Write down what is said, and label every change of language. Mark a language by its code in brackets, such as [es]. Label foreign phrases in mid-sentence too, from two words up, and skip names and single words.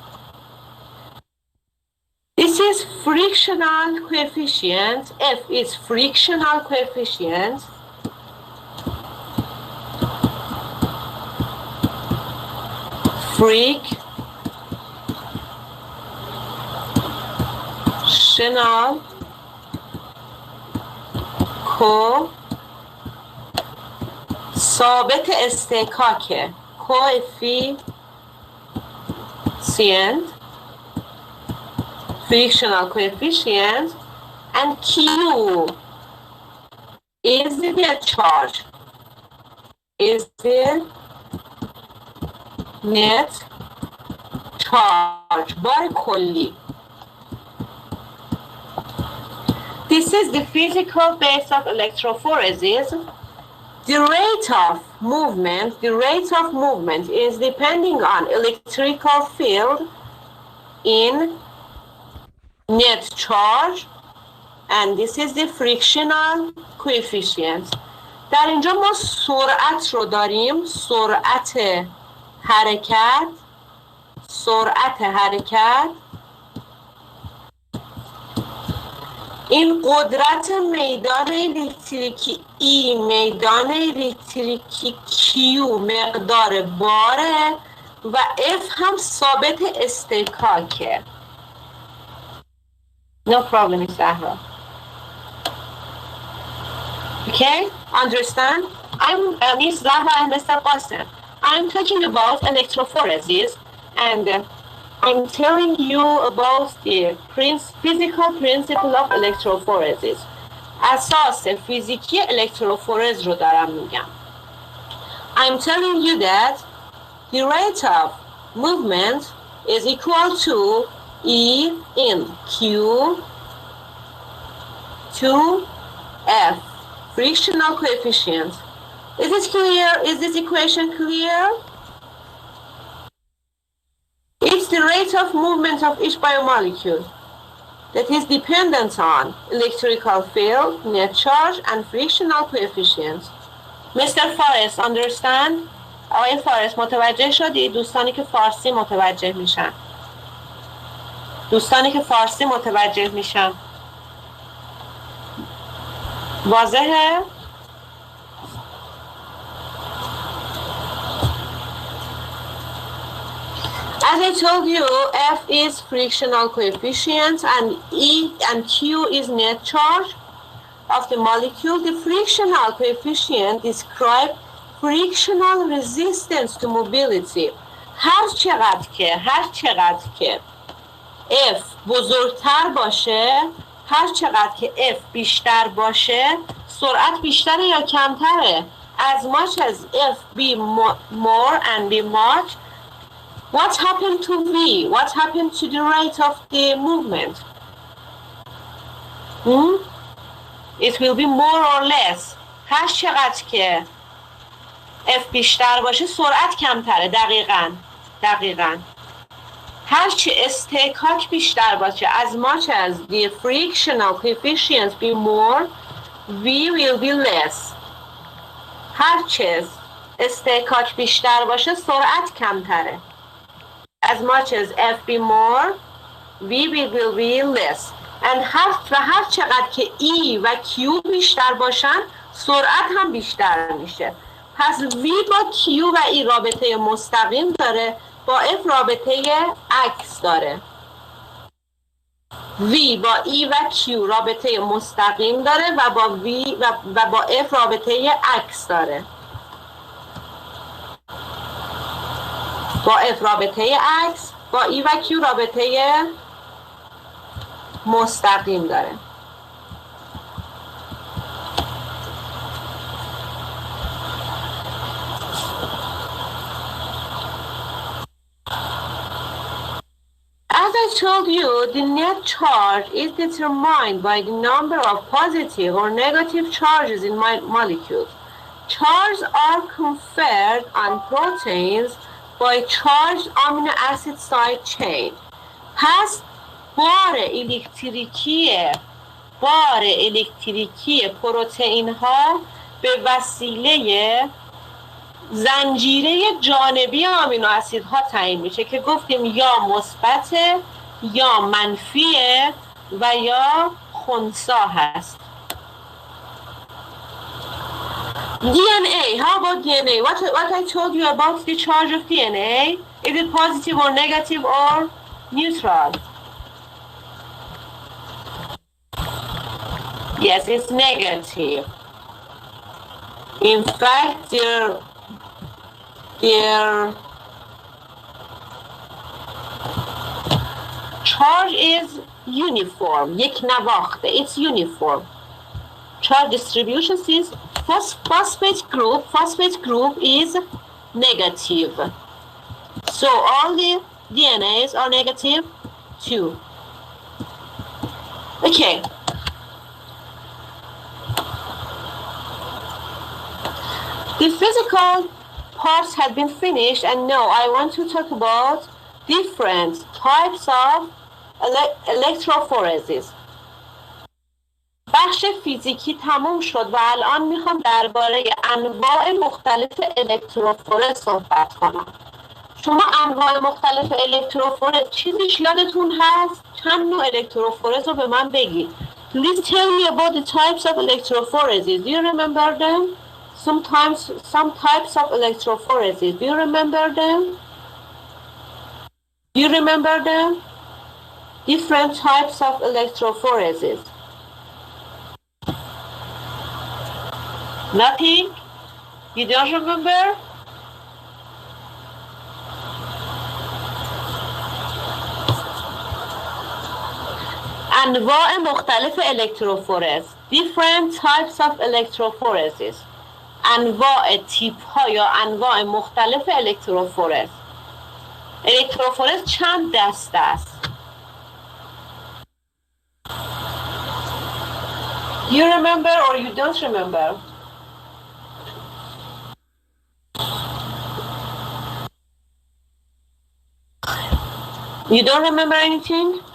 [en] This is frictional coefficient. F is frictional coefficient. Frictional [fa] ثابت استحکاک [en] coefficient, frictional coefficient, and Q is the charge, is the net charge, [fa] بار کلی. [en] This is the physical base of electrophoresis. The rate of movement is depending on electrical field in net charge, and this is the frictional coefficient. [fa] در اینجا ما سرعت رو داریم، سرعت حرکت این قدرت میدان الکتریکی E، میدان الکتریکی Q، مقدار باره و F هم ثابت استکاکه. [en] No problem, Zahra. Okay, understand? I'm Miss Zahra and Mr. Qasim. I'm talking about electrophoresis, and I'm telling you about the physical principle of electrophoresis. [fa] اساس فیزیکی الکتروفورز رو دارم میگم. [en] I'm telling you that the rate of movement is equal to E in Q to F, frictional coefficient. Is this clear? Is this equation clear? It's the rate of movement of each biomolecule that is dependent on electrical field, net charge, and frictional coefficient. Mr. Forrest, understand? [fa] آقای فارس متوجه شدی؟ دوستانی که فارسی متوجه میشن. دوستانی که فارسی متوجه میشن. واضحه؟ [en] As I told you, F is frictional coefficient and E and Q is net charge of the molecule. The frictional coefficient describes frictional resistance to mobility. [fa] هر چقدر که F بزرگتر باشه، هر چقدر که F بیشتر باشه، سرعت بیشتره یا کمتره؟ [en] As much as F be more and be much, what happened to V? What happened to the rate of the movement? It will be more or less. [fa] هر چقدر که F بیشتر باشه سرعت کمتره. دقیقاً هرچی استحکاک بیشتر باشه [en] as much as the frictional coefficient be more V will be less. [fa] هرچی استحکاک بیشتر باشه سرعت کمتره. [en] As much as F be more V will be less. [fa] And هر چقدر که E و Q بیشتر باشن سرعت هم بیشتر میشه. پس V با Q و E رابطه مستقیم داره، با F رابطه عکس داره. V با E و Q رابطه مستقیم داره و با F رابطه عکس داره. با F رابطه عکس، با E و Q رابطه مستقیم داره. [en] As I told you, the net charge is determined by the number of positive or negative charges in molecules. Charges are conferred on proteins by charged amino acid side chain. [fa] پس بار الکتریکی پروتئین ها به وسیله زنجیره جانبی آمینو اسیدها تعیین میشه که گفتیم یا مثبت یا منفیه و یا خنثی هست. [en] DNA, how about DNA? What I told you about the charge of DNA, is it positive or negative or neutral? Yes, it's negative. In fact, their charge is uniform. [fa] یک نواخته. [en] It's uniform. Charge distribution is phosphate group is negative. So all the DNAs are negative too. Okay. The physical parts had been finished, and now I want to talk about different types of electrophoresis. [fa] بخش فیزیکی تموم شد و الان میخوام درباره انواع مختلف الکتروفورز صحبت کنم. شما انواع مختلف الکتروفورز چیزیش یادتون هست؟ چند نوع الکتروفورز رو به من بگید. [en] Please tell me about the types of electrophoresis. Do you remember them? Some types of electrophoresis. Do you remember them? Do you remember them? Different types of electrophoresis. Nothing? You don't remember? [fa] انواع مختلف الکتروفورز. [en] Different types of electrophoresis. [fa] انواع تیپ ها یا انواع مختلف الکتروفورز. الکتروفورز چند دسته است؟ [en] Do you remember or you don't remember? You don't remember anything?